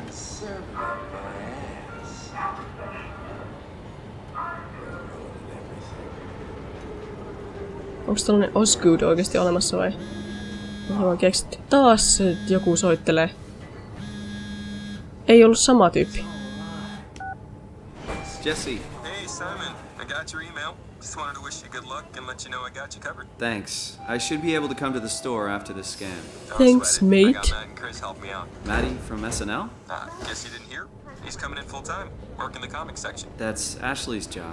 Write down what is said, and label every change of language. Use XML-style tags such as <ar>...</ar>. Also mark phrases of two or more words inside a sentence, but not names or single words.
<fi>Onks tällainen Osgood oikeesti olemassa vai? Mä vaan keksitty. Taas joku soittelee. Ei ollut sama tyyppi.</fi> <en>Jesse, Hey, Simon. I got your email. Just wanted to wish you good luck and let you know I got you covered. thanks. I should be able to come to the store after the scan. Don't Thanks, sweat it. I got mate. Matt and Chris help me out. Maddie from SNL? Guess you didn't hear? He's coming in full time, working the comic section. That's Ashley's job.</en>